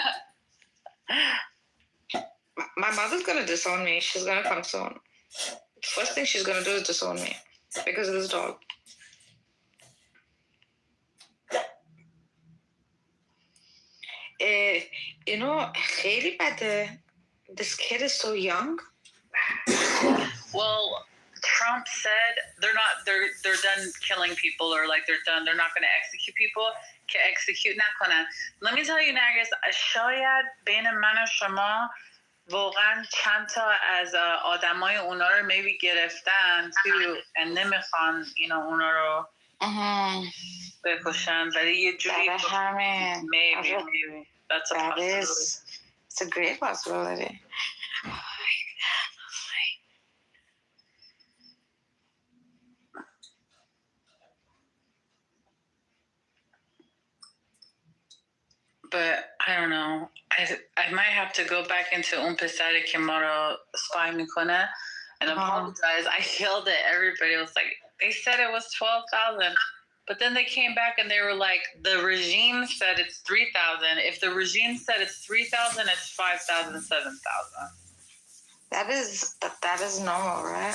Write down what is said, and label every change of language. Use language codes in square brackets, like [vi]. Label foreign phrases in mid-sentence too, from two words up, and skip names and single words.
[en] My mother's gonna disown me. She's gonna come soon. First thing she's gonna do is disown me because of this dog. You know, [fa] خیلی بده. [en] This kid is so young. Well, Trump said they're done killing people, or like they're not going to execute people. Execute نکنن. Let me tell you, Nargis, [fa] شاید بین من و شما واقعا چند تا از آدمای اونا رو maybe گرفتن تو and نمیخوان اونا رو بکشن، ولی یه جوری [en] maybe that's a possibility. It's a great possibility. But I don't know. I might have to go back into [fa] اون پسری که ما رو spy میکنه [en] and apologize. I yelled at everybody. I was like, they said it was 12,000. But then they came back and they were like, the regime said it's 3,000. If the regime said it's 3,000, it's 5,000, 7,000. That is normal, right?